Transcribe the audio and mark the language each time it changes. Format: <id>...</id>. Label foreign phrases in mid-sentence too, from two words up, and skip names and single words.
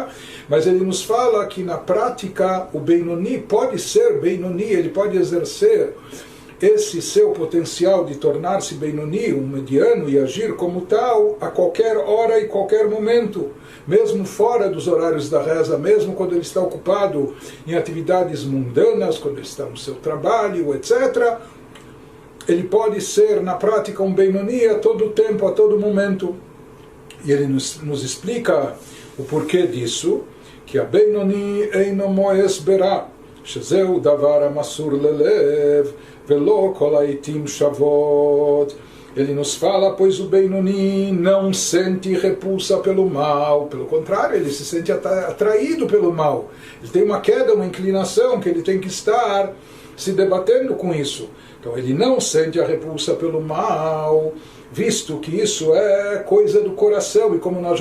<pt>Mas ele nos fala que na prática o Benoni pode ser Benoni, ele pode exercer esse seu potencial de tornar-se Benoni, um mediano, e agir como tal a qualquer hora e qualquer momento, mesmo fora dos horários da reza, mesmo quando ele está ocupado em atividades mundanas, quando ele está no seu trabalho, etc., ele pode ser, na prática, um Benoni a todo tempo, a todo momento. E ele nos explica o porquê disso, que</pt> <he>הבינוני אינו מואס ברע, שזהו דבר המסור ללב, ולא כל העתים שוות.</he> <pt>Ele nos fala, pois o Benoni não sente repulsa pelo mal, pelo contrário, ele se sente atraído pelo mal. Ele tem uma queda, uma inclinação, que ele tem que estar se debatendo com isso. Então ele não sente a repulsa pelo mal, visto que isso é coisa do coração, e como nós</pt>